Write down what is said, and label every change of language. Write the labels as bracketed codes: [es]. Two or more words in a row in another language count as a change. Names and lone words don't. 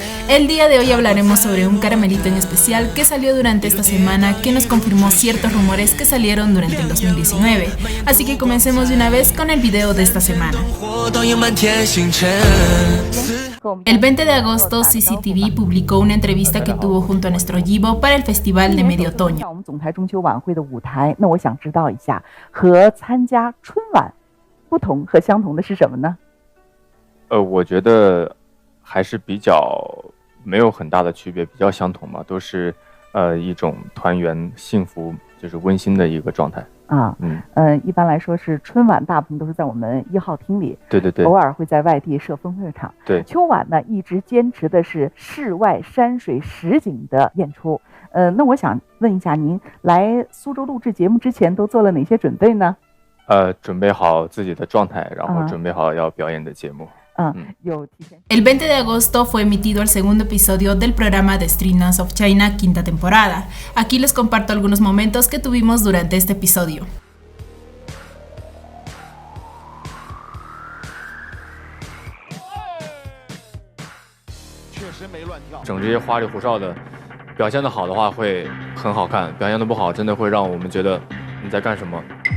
[es] El día de hoy hablaremos sobre un caramelito en especial que salió durante esta semana, que nos confirmó ciertos rumores que salieron durante el 2019. Así que comencemos de una vez con el video de esta semana. El 20 de agosto, CCTV publicó una entrevista que tuvo junto a nuestro Yibo para el Festival de Medio Otoño. [zh] 我觉得还是比较没有很大的区别，比较相同嘛，都是一种团圆、幸福，就是温馨的一个状态。一般来说是春晚大部分都是在我们1号厅里，对对对，偶尔会在外地设分会场。对，秋晚呢一直坚持的是室外山水实景的演出。那我想问一下，您来苏州录制节目之前都做了哪些准备呢？准备好自己的状态，然后准备好要表演的节目。 [es] El 20 de agosto fue emitido el segundo episodio del programa de Street Dance of China, quinta temporada. Aquí les comparto algunos momentos que tuvimos durante este episodio. [zh] 整这些花里胡哨的，表现的好的话会很好看，表现的不好真的会让我们觉得你在干什么。